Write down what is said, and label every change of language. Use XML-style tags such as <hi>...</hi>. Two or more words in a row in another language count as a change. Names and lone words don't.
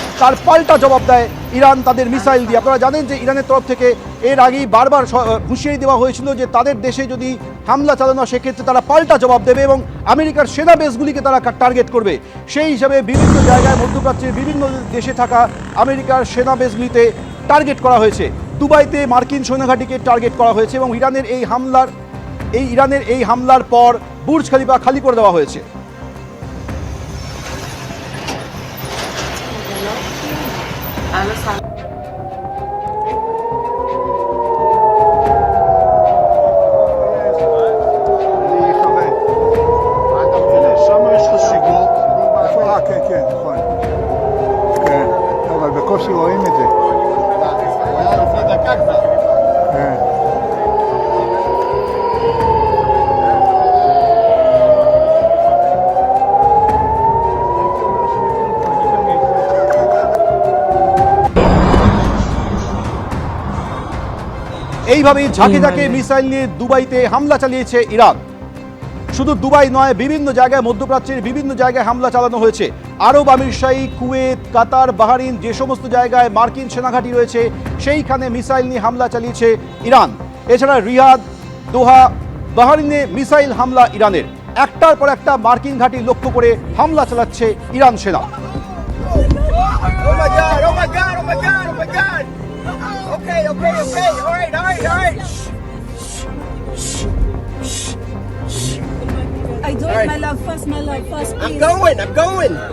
<bn>তার পাল্টা জবাব দেয় ইরান তাদের মিসাইল দিয়ে। আপনারা জানেন যে ইরানের তরফ থেকে এর আগেই বারবার হুঁশিয়ারি দেওয়া হয়েছিল যে তাদের দেশে যদি হামলা চালানো হয় সেক্ষেত্রে তারা পাল্টা জবাব দেবে এবং আমেরিকার সেনা বেসগুলিকে তারা টার্গেট করবে। সেই হিসাবে বিভিন্ন জায়গায় মধ্যপ্রাচ্যের বিভিন্ন দেশে থাকা আমেরিকার সেনা বেসগুলিতে টার্গেট করা হয়েছে। দুবাইতে মার্কিন সৈন্যঘাঁটিকে টার্গেট করা হয়েছে এবং ইরানের এই হামলার পর বুর্জ খলিফা খালি করে দেওয়া হয়েছে।</bn> <he>שם יש חשיבות. איפה? כן, כן, נכון. כן, אבל בקושי רואים את זה. הוא היה לפני דקה כבר. כן.</he> <bn>এইভাবেই ঝাঁকে ঝাঁকে মিসাইল নিয়ে দুবাইতে হামলা চালিয়েছে ইরান। শুধু দুবাই নয়, বিভিন্ন জায়গায় মধ্যপ্রাচ্যের বিভিন্ন জায়গায় হামলা চালানো হয়েছে। আরব আমিরশাহী, কুয়েত, কাতার, বাহরিন, যে সমস্ত জায়গায় মার্কিন সেনাঘাঁটি রয়েছে সেইখানে মিসাইল নিয়ে হামলা চালিয়েছে ইরান। এছাড়া রিয়াদ, দোহা, বাহরিনে মিসাইল হামলা ইরানের। একটার পর একটা মার্কিন ঘাঁটি লক্ষ্য করে হামলা চালাচ্ছে ইরান সেনা।</bn> <en>Okay. All right. I do it, my love, first, please. I'm going.</en>